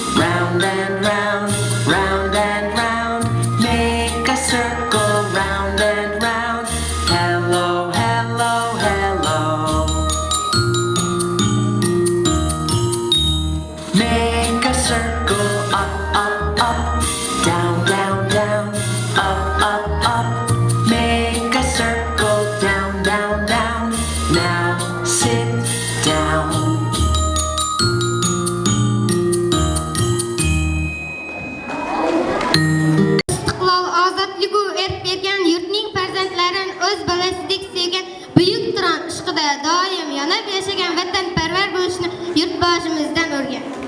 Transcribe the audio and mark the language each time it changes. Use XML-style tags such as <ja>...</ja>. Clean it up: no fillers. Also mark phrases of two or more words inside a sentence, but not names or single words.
<en>make a circle, round and round, hello, make a circle, up, down, up, make a circle, down, now sit down.</en> <uz>Istiqlol, ozodligu erk bergan yurtning farzandlarin o'z bolasidek sevgan buyuk Turon ishqida doim yonib yashagan vatanparvar bo'lishni yurtboshimizdan o'rgan.</uz>